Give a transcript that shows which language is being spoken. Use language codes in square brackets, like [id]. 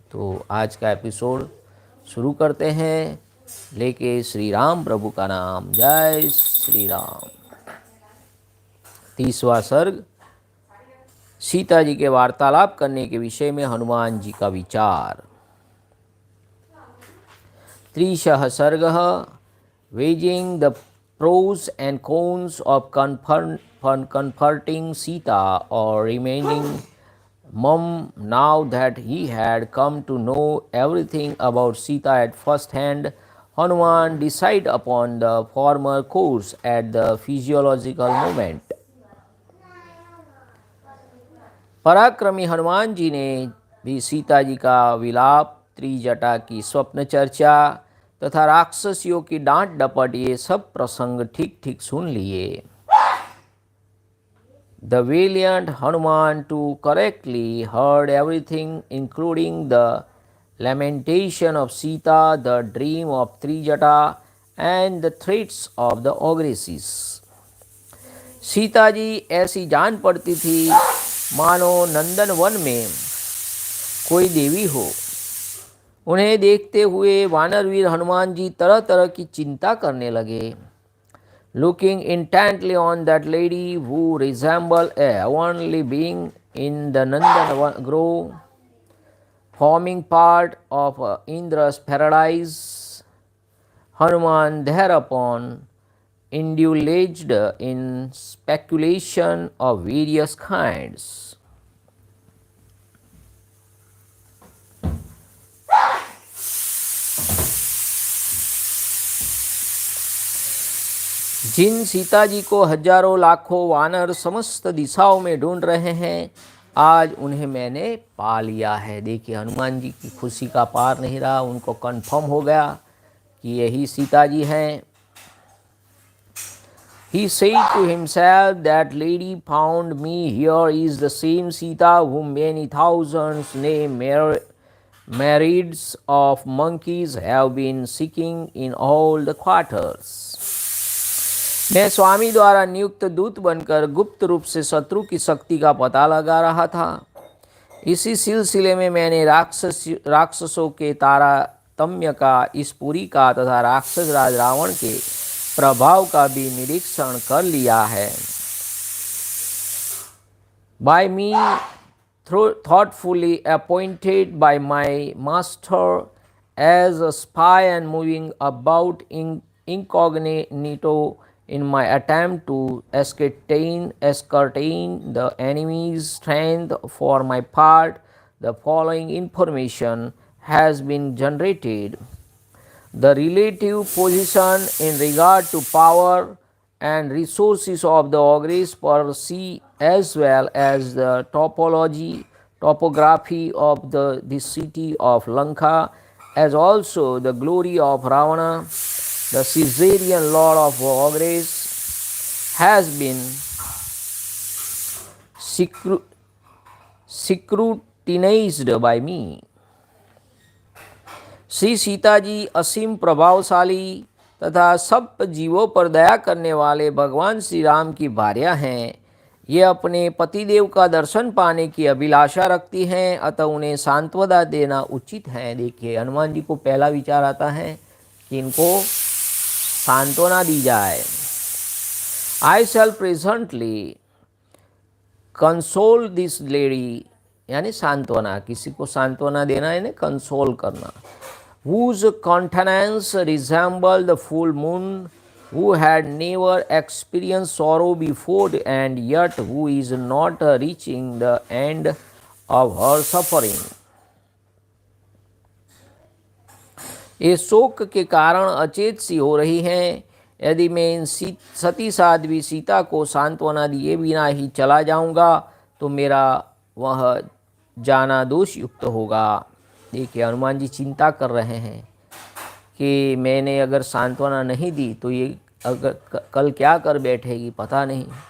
[hi] तो आज का एपिसोड शुरू करते हैं लेके श्री राम प्रभु का नाम। जय श्री राम। तीसवा सर्ग। सीता जी के वार्तालाप करने के विषय में हनुमान जी का विचार। [sa] त्रिशः सर्गः। [en] Weighing the pros and cons of comforting Sita or remaining mum now that he had come to know everything about Sita at first hand. Hanuman decided upon the former course at the physiological moment. [hi] पराक्रमी हनुमान जी ने भी सीता जी का विलाप, त्रिजटा की स्वप्न चर्चा तथा राक्षसियों की डांट डपट ये सब प्रसंग ठीक ठीक सुन लिए। [en] The valiant Hanuman too correctly heard everything, including the lamentation of Sita, the dream of Trijata, and the threats of the ogresses. [hi] Sita ji ऐसी जान पड़ती थी मानो नंदन वन में कोई देवी हो। उन्हें देखते हुए वानरवीर हनुमान जी तरह तरह की चिंता करने लगे। [en] Looking intently on that lady who resembled a heavenly being in the Nandan grove, forming part of Indra's paradise, Hanuman thereupon indulged in speculation of various kinds. [hi] जिन सीता जी को हजारों लाखों वानर समस्त दिशाओं में ढूंढ रहे हैं, आज उन्हें मैंने पा लिया है। देखिए हनुमान जी की खुशी का पार नहीं रहा। उनको कंफर्म हो गया कि यही सीता जी हैं। [en] He said to himself, that lady found me here is the same Sita whom many thousands, nay, myriads of monkeys have been seeking in all the quarters. [hi] मैं स्वामी द्वारा नियुक्त दूत बनकर गुप्त रूप से शत्रु की शक्ति का पता लगा रहा था। इसी सिलसिले में मैंने राक्षसों के तारतम्य का, इस पुरी का तथा राक्षस राज रावण के प्रभाव का भी निरीक्षण कर लिया है। [en] By me thoughtfully appointed by my master as a spy and moving about incognito in my attempt to ascertain the enemy's strength for my part, the following information has been generated. The relative position in regard to power and resources of the ogress per se, as well as the topography of the city of Lanka, as also the glory of Ravana, the Caesarean lord of ogress, has been scrutinized by me. [hi] Shri Sita ji असीम प्रभावशाली तथा सब जीवों पर दया करने वाले भगवान श्री राम की भार्या हैं। ये अपने पतिदेव का दर्शन पाने की अभिलाषा रखती हैं, अतः उन्हें सांत्वना देना उचित है। देखिए, हनुमान जी को पहला विचार आता है कि इनको सांत्वना दी जाए। [en] I shall presently console this lady, [hi] यानी सांत्वना, किसी को सांत्वना देना यानी कंसोल करना। [en] whose countenance resembled the full moon, who had never experienced sorrow before and yet who is not reaching the end of her suffering. [hi] ये शोक के कारण अचेत सी हो रही हैं। यदि मैं इन सती साध्वी सीता को सांत्वना दिए बिना ही चला जाऊंगा तो मेरा वह जाना दोष युक्त होगा। देखिए, हनुमान जी चिंता कर रहे हैं कि मैंने अगर सांत्वना नहीं दी तो ये अगर कल क्या कर बैठेगी पता नहीं।